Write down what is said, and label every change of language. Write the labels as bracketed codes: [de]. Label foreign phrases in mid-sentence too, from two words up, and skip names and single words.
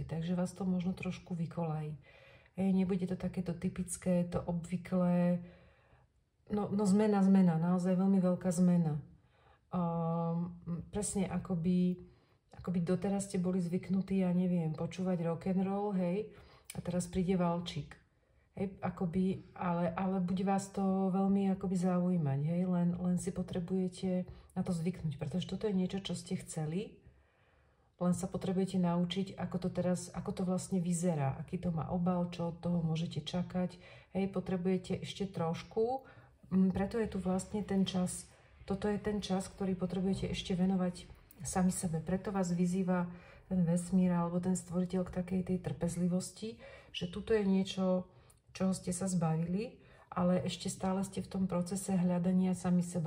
[sk] Takže vás to možno trošku vykolají. Nebude to takéto typické, to obvyklé. No zmena, naozaj veľmi veľká zmena. Presne akoby doteraz ste boli zvyknutí, ja neviem, počúvať [en] rock and roll, [sk] hej, a teraz príde valčík. Hej, ale bude vás to veľmi akoby zaujímať, hej, len si potrebujete na to zvyknúť, pretože toto je niečo, čo ste chceli, len sa potrebujete naučiť, ako to vlastne vyzerá, aký to má obal, čo od toho môžete čakať, hej, potrebujete ešte trošku, preto je tu vlastne ten čas, toto je ten čas, ktorý potrebujete ešte venovať sami sebe, preto vás vyzýva ten vesmír alebo ten stvoriteľ k takej tej trpezlivosti, že tuto je niečo, čoho ste sa zbavili, ale ešte stále ste v tom procese hľadania sami seba.